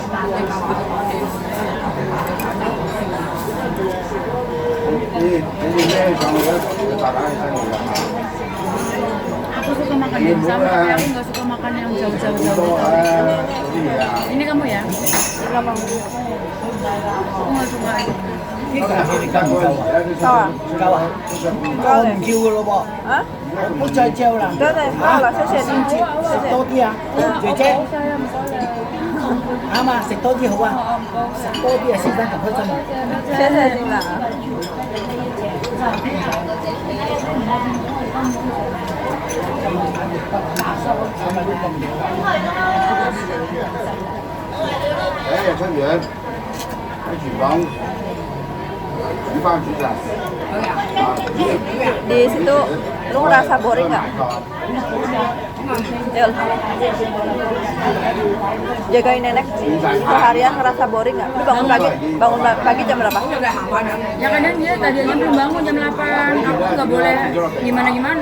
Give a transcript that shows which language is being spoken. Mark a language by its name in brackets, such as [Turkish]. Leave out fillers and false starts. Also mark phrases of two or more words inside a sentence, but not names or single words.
[Indonesian] Aku suka makan yang sama, tapi aku nggak suka makan yang jauh-jauh. Ini kamu ya? Kenapa? Aku nggak suka. [Cantonese] Kau 啊？我唔叫噶咯噃，啊？唔好再叫啦。對，好了，謝謝你，謝食謝。多啲啊，姐姐。啱啊，食多啲好啊，食多啲啊，先生咁開心啊。謝謝你啦。哎，春元，在厨房煮飯煮晒。 [Indonesian] Di situ lu ngerasa boring nggak? Yul. Jagain nenek seharian ngerasa boring nggak? Lu bangun pagi jam berapa? Ya kadang dia tadinya belum bangun jam 8, aku nggak boleh gimana-gimana.